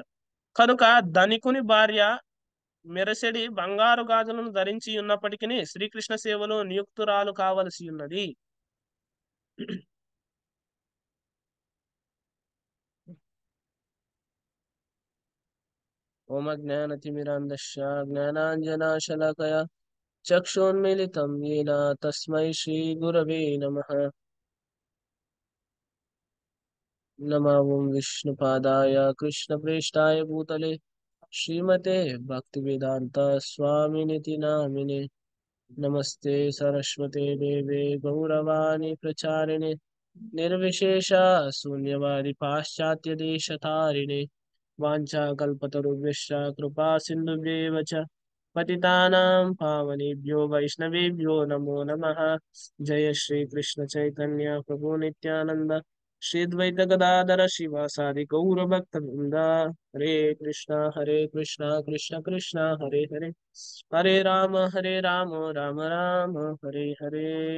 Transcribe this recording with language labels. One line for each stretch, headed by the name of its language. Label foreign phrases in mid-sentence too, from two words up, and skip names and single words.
Telugu: కనుక ధనికుని భార్య మెరసెడి బంగారు గాజులను ధరించి ఉన్నప్పటికీ శ్రీకృష్ణ సేవలో నియుక్తురాలు కావలసి ఉన్నది.
Sanskrit: ఓం అజ్ఞానతిమిరాంధస్య జ్ఞానాంజనాశలాకయ చక్షున్మిలితం येन తస్మై శ్రీ గురవే నమః. నమో విష్ణుపాదాయ కృష్ణప్రేష్ఠాయ భూతలే శ్రీమతే భక్తివేదాంత స్వామినితి నామినే. నమస్తే సరస్వతే దేవే గౌరవాణి ప్రచారిణే నిర్విశేష శూన్యవాది పాశ్చాత్య దేశతారిణే. వాంఛాకల్పతరుభ్యశ్చ కృపా సింధుభ్యేవ చ పతితానాం పావనేభ్యో వైష్ణవేభ్యో నమో నమః. జయ శ్రీ కృష్ణ చైతన్య ప్రభు నిత్యానంద శ్రీ ద్వైత గదాధర శివాసాది గౌర భక్త వృంద. హరే కృష్ణ కృష్ణ కృష్ణ హరే హరే, హరే రామ రామ రామ హరే హరే.